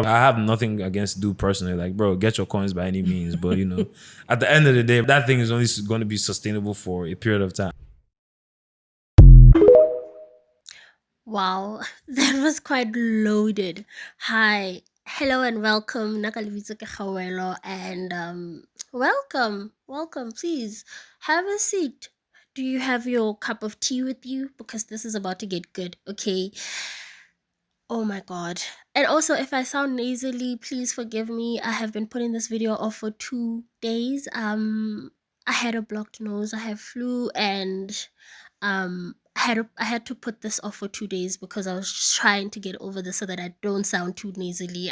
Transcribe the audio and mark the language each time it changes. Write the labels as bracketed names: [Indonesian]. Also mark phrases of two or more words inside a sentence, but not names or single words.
[English] I have nothing against dude personally. Like, bro, get your coins by any means. But, at the end of the day, that thing is only going to be sustainable for a period of time. Wow, that was quite loaded. Hi, hello and welcome. [Southern Sotho] Nakalibitso ke Khawelo, [English] and welcome. Please have a seat. Do you have your cup of tea with you? Because this is about to get good, okay? Oh my god. And also, if I sound nasally, please forgive me. I have been putting this video off for 2 days. I had a blocked nose, I have flu, and I had to put this off for 2 days because I was just trying to get over this so that I don't sound too nasally.